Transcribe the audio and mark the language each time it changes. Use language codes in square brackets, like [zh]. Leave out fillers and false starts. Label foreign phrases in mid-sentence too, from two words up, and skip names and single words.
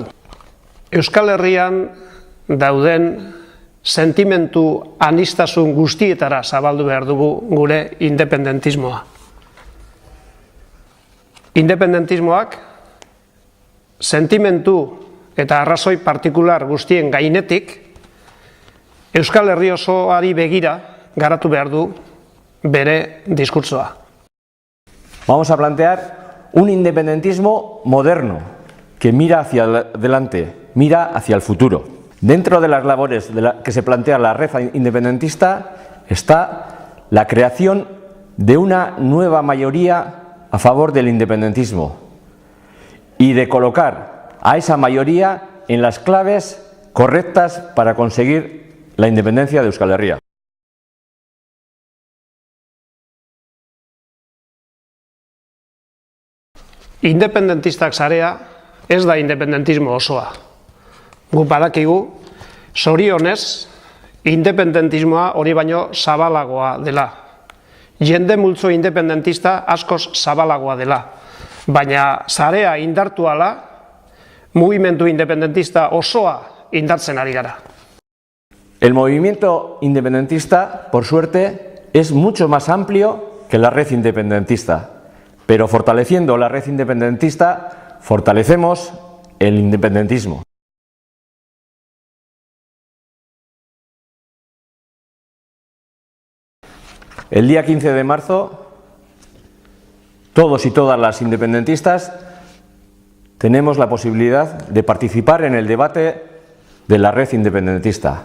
[eu] Euskal Herrian dauden sentimentu aniztasun guztietara zabaldu behar dugu gure independentismoa. Independentismoak sentimentu eta arrazoi partikular guztien gainetik Euskal Herri osoari begira garatu behar du bere diskurtsoa. [es] Vamos a plantear un independentismo moderno que mira hacia adelante, mira hacia el futuro. Dentro de las labores que se plantea la red independentista está la creación de una nueva mayoría a favor del independentismo y de colocar a esa mayoría en las claves correctas para conseguir la independencia de Euskal Herria. [eu] Independentistak sarea ez da independentismo osoa. Gu badakigu, zorionez, independentismoa hori baino zabalagoa dela. Jende multzo independentista askoz zabalagoa dela. Baina sarea indartu ala, mugimendu independentista osoa indartzen ari gara. [es] El movimiento independentista, por suerte, es mucho más amplio que la red independentista. Pero fortaleciendo la red independentista, fortalecemos el independentismo. El día 15 de marzo, todos y todas las independentistas tenemos la posibilidad de participar en el debate de la red independentista.